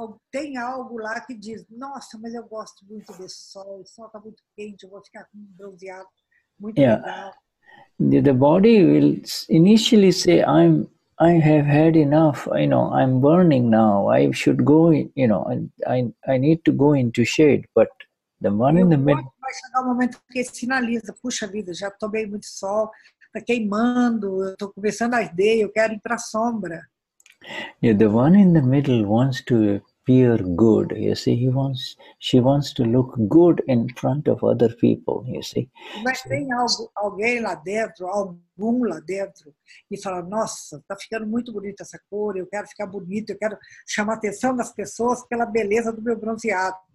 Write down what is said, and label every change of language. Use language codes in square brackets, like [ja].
[pt] Tem algo lá que diz, nossa, mas eu gosto muito desse sol. O sol está muito quente, eu vou ficar com um bronzeado muito legal. [en] The body will initially say, I have had enough, I'm burning now, I should go, I need to go into shade, but the one in the middle... [pt] Vai chegar um momento que sinaliza, puxa vida, já tomei muito sol, está queimando, eu estou começando a arder, eu quero ir para a sombra. [en] Yeah, the one in the middle wants to appear good, you see, she wants to look good in front of other people, you see. [pt] Mas tem alguém lá dentro, algum lá dentro, e fala, nossa, está ficando muito bonita essa cor, eu quero ficar bonita, eu quero chamar a atenção das pessoas pela beleza do meu bronzeado.